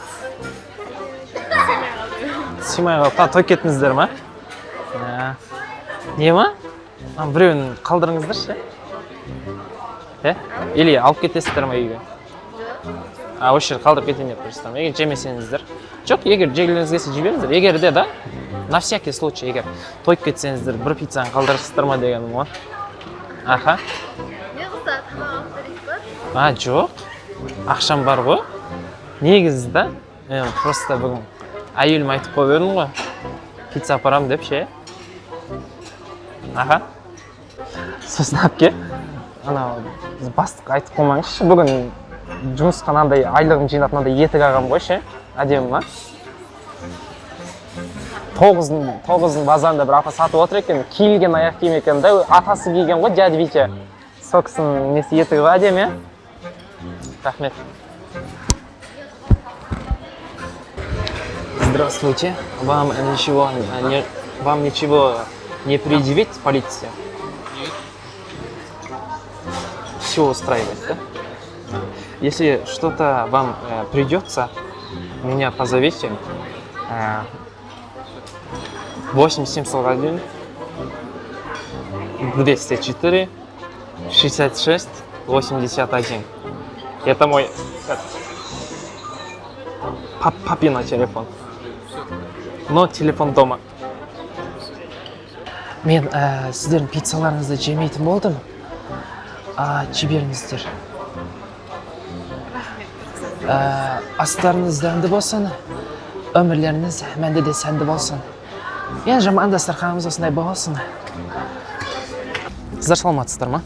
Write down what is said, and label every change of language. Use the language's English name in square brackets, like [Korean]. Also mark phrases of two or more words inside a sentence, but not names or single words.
[Kazakh] Симай қалып, той кеттіңіздер ма? Не ма? Біреуін қалдырыңыздар ше? Или алып кетесіздер ма үйге? Осы жер қалдырып кетейін деп тұрсыздар ма? Егер жемесеңіздер. Жоқ, егер жегілеріңіз келсе жей беріңіздер. Егер де да, [Russian] на всякий случай, [Kazakh] егер тойып кетсеңіздер, бір пиццаны қалдырасыздар ма дегенім ғой. Аха. Не қылса, тамақ алып берейік па? Жоқ. Ақшам бар ғой. Негізі да, просто бүгін әйелім айтып қойып едім ғой. Пицца апарам деп ше. Аха. Сосын әпке, бастық айтып қоймаңызшы, бүгін жұмысқа мынандай айлығым жинап мынандай етік алғам ғой ше. Әдемі ма? 9-ның базарында бір апа сатып отыр екен, киілген аяқ киім екен да, атасы киген ғой, дядя Витя. Сол кісінің несі етігі ғой, әдемі. Рахмет. [Russian] Здравствуйте. Вам ничего не предъявит полиция? Нет. Все устраивает, да? Если что-то вам придется, меня позовите. 8741 204 66 81. Это мой папина телефон. Но телефон дома. [Kazakh] Мен сіздердің пиццаларыңызды жемейтін болдым. Жіберіңіздер. Астарыңыз дәмді болсын, өмірлеріңіз мәнді де сәнді болсын. Мен жаман дастарханымыз осындай болсын. Сіздер саламатсыздар ма?